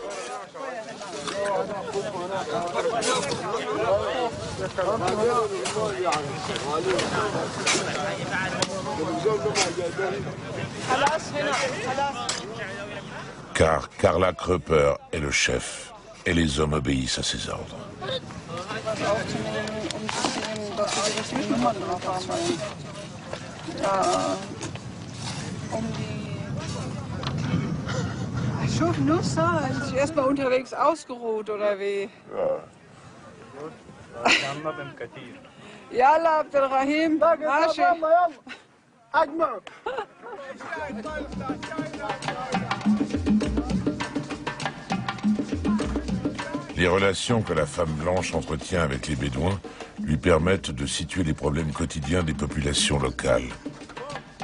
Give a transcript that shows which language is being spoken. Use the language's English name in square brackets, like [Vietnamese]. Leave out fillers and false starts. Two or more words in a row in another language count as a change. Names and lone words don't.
[French] Car Karla Krupper est le chef et les hommes obéissent à ses ordres. [German] Schon Nusser, ist erstmal unterwegs ausgeruht oder wie? Ja. [Arabic] Yalla Abdelrahim, Mashi. [French] Les relations que la femme blanche entretient avec les Bédouins lui permettent de situer les problèmes quotidiens des populations locales.